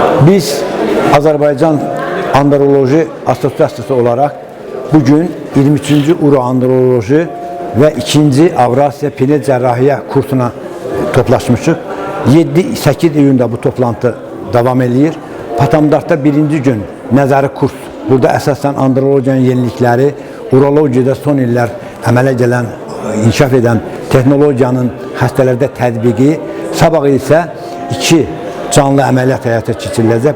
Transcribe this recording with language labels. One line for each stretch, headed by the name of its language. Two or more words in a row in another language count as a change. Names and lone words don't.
Azerbaijani: Biz Azərbaycan Androloji Asosiasiyası olarak bugün 23.
Turkish: Uro Androloji ve 2.
Azerbaijani: Avrasya Pene Cerrahiye kursuna toplaşmışıq.
Turkish: 7-8 iyunda bu toplantı devam ediyor.
Azerbaijani: Patamdart'ta birinci gün nəzəri kurs. Burada əsasən andrologiyanın yenilikləri, urologiyada son iller əmələ gələn, inkişaf edən texnologiyanın xəstələrdə tətbiqi, sabah isə 2 canlı əməliyyat həyata keçiriləcək.